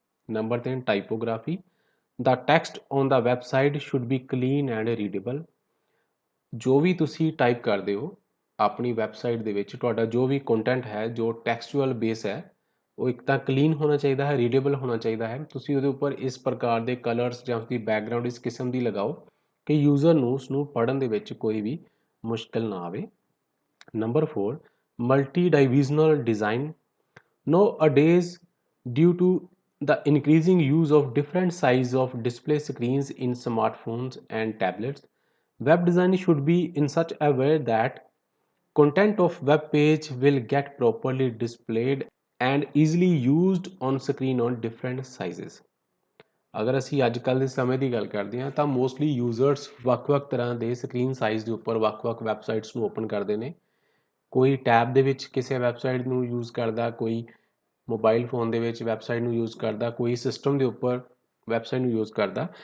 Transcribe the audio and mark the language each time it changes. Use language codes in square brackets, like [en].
[en] Number 3 typography. The text on the website should be clean and readable। [pa] ਜੋ ਵੀ ਤੁਸੀਂ type ਕਰਦੇ ਹੋ ਆਪਣੀ ਵੈਬਸਾਈਟ ਦੇ ਵਿੱਚ ਤੁਹਾਡਾ ਜੋ ਵੀ ਕੰਟੈਂਟ ਹੈ ਜੋ ਟੈਕਸਚੁਅਲ ਬੇਸ ਹੈ ਉਹ ਇੱਕ ਤਾਂ ਕਲੀਨ ਹੋਣਾ ਚਾਹੀਦਾ ਹੈ, ਰੀਡੇਬਲ ਹੋਣਾ ਚਾਹੀਦਾ ਹੈ। ਤੁਸੀਂ ਉਹਦੇ ਉੱਪਰ ਇਸ ਪ੍ਰਕਾਰ ਦੇ ਕਲਰਸ ਜਾਂ ਉਸਦੀ ਬੈਕਗ੍ਰਾਉਂਡ ਇਸ ਕਿਸਮ ਦੀ ਲਗਾਓ ਕਿ ਯੂਜ਼ਰ ਨੂੰ ਉਸਨੂੰ ਪੜ੍ਹਨ ਦੇ ਵਿੱਚ ਕੋਈ ਵੀ ਮੁਸ਼ਕਿਲ ਨਾ ਆਵੇ। [en] Number 4 multi divisional design. Nowadays, due to the increasing use of different size of display screens in smartphones and tablets, web design should be in such a way that content of web page will get properly displayed and easily used on screen on different sizes। [pa] ਅਗਰ ਅਸੀਂ ਅੱਜ ਕੱਲ੍ਹ ਦੇ ਸਮੇਂ ਦੀ ਗੱਲ ਕਰਦੇ ਹਾਂ ਤਾਂ ਮੋਸਟਲੀ ਯੂਜ਼ਰਸ ਵੱਖ-ਵੱਖ ਤਰ੍ਹਾਂ ਦੇ ਸਕਰੀਨ ਸਾਈਜ਼ ਦੇ ਉੱਪਰ ਵੱਖ-ਵੱਖ ਵੈਬਸਾਈਟਸ ਨੂੰ ਓਪਨ ਕਰਦੇ ਨੇ। ਕੋਈ ਟੈਬ ਦੇ ਵਿੱਚ ਕਿਸੇ ਵੈਬਸਾਈਟ ਨੂੰ ਯੂਜ਼ ਕਰਦਾ, ਕੋਈ ਮੋਬਾਈਲ ਫੋਨ ਦੇ ਵਿੱਚ ਵੈਬਸਾਈਟ ਨੂੰ ਯੂਜ਼ ਕਰਦਾ, ਕੋਈ ਸਿਸਟਮ ਦੇ ਉੱਪਰ ਵੈਬਸਾਈਟ ਨੂੰ ਯੂਜ਼ ਕਰਦਾ।